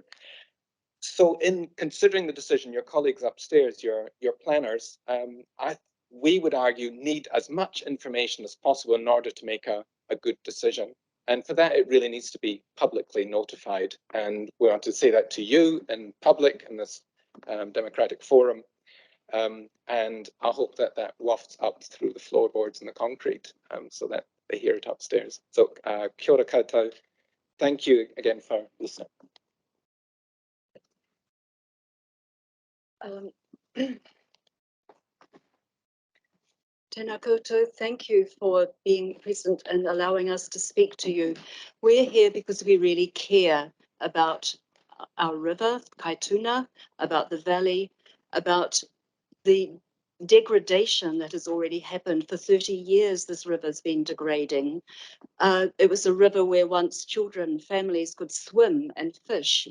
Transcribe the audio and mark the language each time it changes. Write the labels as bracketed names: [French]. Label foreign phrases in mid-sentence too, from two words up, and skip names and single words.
[English] So in considering the decision, your colleagues upstairs, your planners, we would argue need as much information as possible in order to make a good decision. And for that, it really needs to be publicly notified. And we want to say that to you in public in this democratic forum. And I hope that that wafts up through the floorboards and the concrete so that they hear it upstairs. [Māori] So kia ora koutou. [English] Thank you again for listening. [Māori] Tēnā koutou, [English] thank you for being present and allowing us to speak to you. We're here because we really care about our river, Kaituna, about the valley, about the degradation that has already happened. For 30 years, this river's been degrading. It was a river where once children, families could swim and fish.